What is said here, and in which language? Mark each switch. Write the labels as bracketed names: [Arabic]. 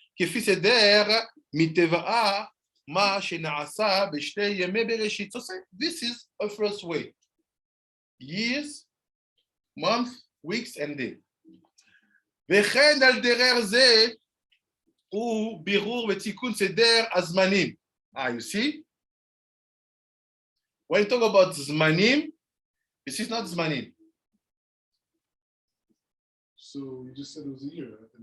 [Hebrew] כפי סדר מטבעה מה שנעשה בשתי ימי בראשית. [English] So this is a first way. Years, month, weeks, and day. [Hebrew] וכן על דרר זה הוא בירור ותיקון סדר הזמנים. [English] You see? When you talk about זמנים, this is not זמנים. So you just said it was a year.